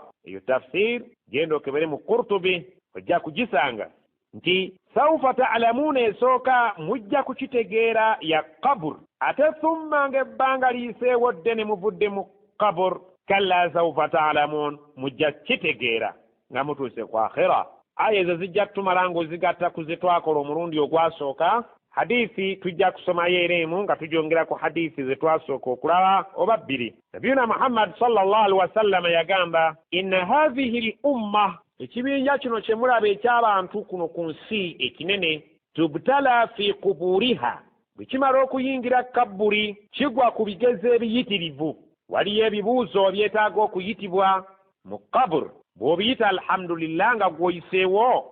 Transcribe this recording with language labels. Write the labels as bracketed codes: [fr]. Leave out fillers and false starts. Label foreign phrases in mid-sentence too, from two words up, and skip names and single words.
[lg] Eyo tafsir genda okebere mu Qurtubi ojja kugisanga nti [ar] سوف تعلمون [lg] esooka mujja kukitegeera ya qabr ate thumma ng'ebbanga liyiseewo ddene muvudde mu qabr [ar] كلا سوف تعلمون [lg] mujja kitegeera nga mutuuse ku akhira. Aya ezo zijja kutumala ng'ozigatta ku ze twakola omulundi ogwasooka. Hadithi tujja kusomayo era emu nga tujongera ku hadithi ze twasooka okulaba oba bbiri. Nabiyuna Muhammad [ar] صلى الله عليه وسلم [lg] yagamba [ar] إن هذه الأمة [lg] ekibinja kino kye mulaba eky'abantu kuno ku nsi ekinene [ar] تبتلى في قبورها [lg] bwe kimala okuyingira kabbuli kigwa ku bigezo ebiyitirivu. Waliyo ebibuuzo byetaaga okuyitibwa mu kabur bw'obiyita alhamdulillah nga gw'oyiseewo